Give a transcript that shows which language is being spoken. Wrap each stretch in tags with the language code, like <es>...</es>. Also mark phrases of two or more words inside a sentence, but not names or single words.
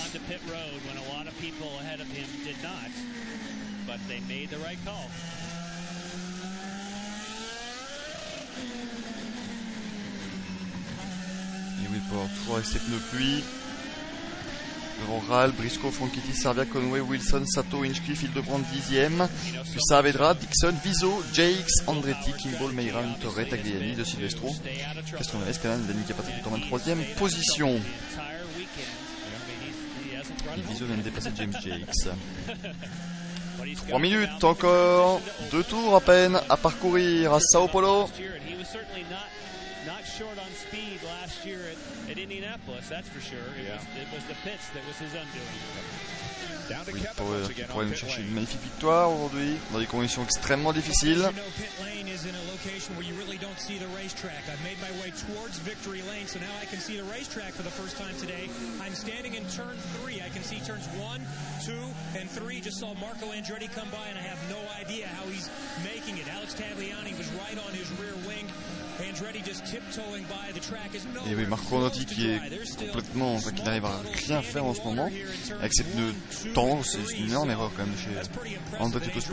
<fr>Et Will Power toujours avec ses pneus pluie. Devant Rahal, Briscoe, Franchitti, Servia, Conway, Wilson, Sato, Hinchcliffe, Hildebrand 10ème. Puis Saavedra, Dixon, Viso, Jakes, Andretti, Kimball, Meira, Torre, Tagliani, De Silvestro. Castroneves, Canan, Dani Capatri en 23ème position. Et Viso vient de dépasser James Jakes. 3 minutes encore, 2 tours à peine à parcourir à Sao Paulo.</fr> <en>Not short on speed last year at Indianapolis, that's for sure. It was the pits that was his undoing.</en> <fr>Will Power qui pourrait nous chercher une magnifique victoire aujourd'hui dans des conditions extrêmement difficiles. Et oui, Marco Andretti qui est complètement, qui n'arrive à rien faire en ce moment avec ses pneus tendres, c'est une énorme erreur quand même chez Andretti Autosport.</fr>